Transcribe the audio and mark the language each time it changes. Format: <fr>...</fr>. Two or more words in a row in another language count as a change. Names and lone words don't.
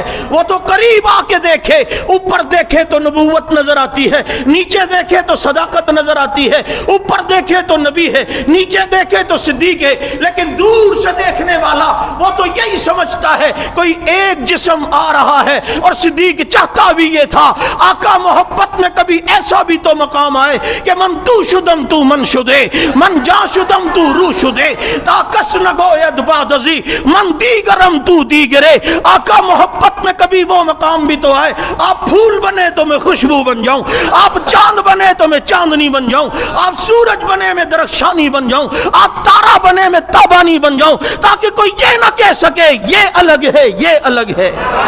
<ur>وہ تو قریب آ کے دیکھے, اوپر دیکھے تو نبوت نظر آتی ہے, نیچے دیکھے تو صداقت نظر آتی ہے, اوپر دیکھے تو نبی ہے, نیچے دیکھے تو صدیق ہے. لیکن دور سے دیکھنے والا وہ تو یہی سمجھتا ہے کوئی ایک جسم آ رہا ہے. اور صدیق چاہتا بھی یہ تھا آقا محبت میں کبھی ایسا بھی تو مقام آئے کہ</ur> <fa>من تو شدم تو من شدے, من جا شدم تو روح شدے, تا کس نگوید بادزی من دیگرم تو دیگرے.</fa> <ur>آقا محبت میں کبھی وہ مقام بھی تو آئے آپ پھول بنے تو میں خوشبو بن جاؤں, آپ چاند بنے تو میں چاندنی بن جاؤں, آپ سورج بنے میں درخشانی بن جاؤں, آپ تارا بنے میں تابانی بن جاؤں, تاکہ کوئی یہ نہ کہہ سکے یہ الگ ہے یہ الگ ہے.</ur>